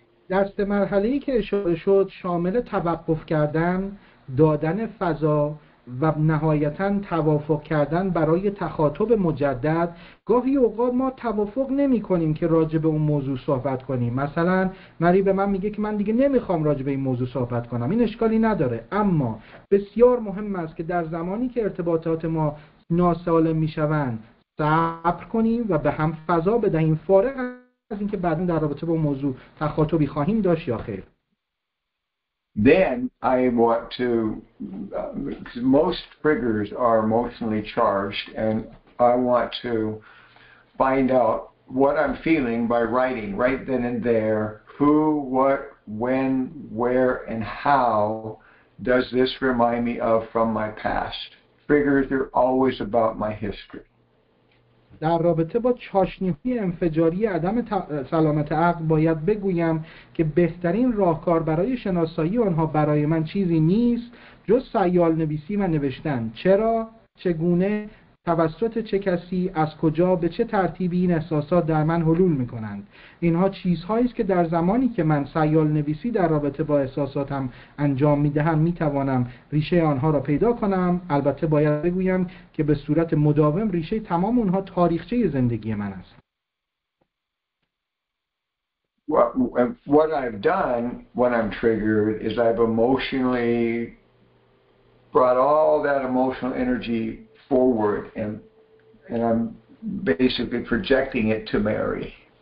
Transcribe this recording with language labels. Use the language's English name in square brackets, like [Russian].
[Persian] دست مرحله‌ای که اشاره شد شامل توقف کردن، دادن فضا و نهایتاً توافق کردن برای تخاطب مجدد. گاهی اوقات ما توافق نمی کنیم که راجع به اون موضوع صحبت کنیم. مثلا مری به من میگه که من دیگه نمیخوام راجع به این موضوع صحبت کنم. این اشکالی نداره، اما بسیار مهم است که در زمانی که ارتباطات ما ناسالم میشوند صبر کنیم و به هم فضا بدهیم، فارغ از اینکه بعداً در رابطه با اون موضوع تخاطبی خواهیم داشت یا خیر. [English] Then I want to, because most triggers are emotionally charged, and I want to find out what I'm feeling by writing right then and there, who, what, when, where, and how does this remind me of from my past. Triggers are always about my history. [Persian] در رابطه با چاشنی‌های انفجاری عدم سلامت عقل باید بگویم که بهترین راهکار برای شناسایی آنها برای من چیزی نیست جز سیال نویسی و نوشتن. چرا، چگونه، توسط چه کسی، از کجا، به چه ترتیبی این احساسات در من حلول می‌کنند. اینها چیزهایی است که در زمانی که من سیال نویسی در رابطه با احساساتم انجام می‌دهم می‌توانم ریشه آنها را پیدا کنم. البته باید بگویم که به صورت مداوم ریشه تمام اونها تاریخچه زندگی من است. [English] What I've done when I'm triggered is I've emotionally brought all that emotional energy forward and I'm basically projecting it to Mary.